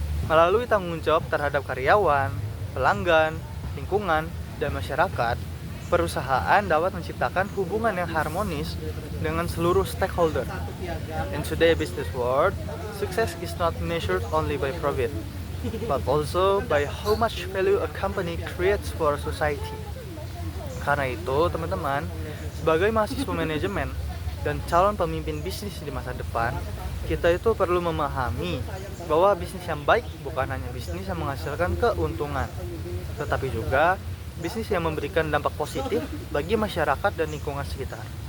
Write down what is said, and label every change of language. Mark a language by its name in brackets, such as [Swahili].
[Indonesian] Melalui tanggung jawab terhadap karyawan, pelanggan, lingkungan, dan masyarakat, perusahaan dapat menciptakan hubungan yang harmonis dengan seluruh stakeholder. [English] In today's business world, success is not measured only by profit, but also by how much value a company creates for society. [Indonesian] Karena itu, teman-teman, sebagai mahasiswa manajemen dan calon pemimpin bisnis di masa depan, kita itu perlu memahami bahwa bisnis yang baik bukan hanya bisnis yang menghasilkan keuntungan, tetapi juga bisnis yang memberikan dampak positif bagi masyarakat dan lingkungan sekitar.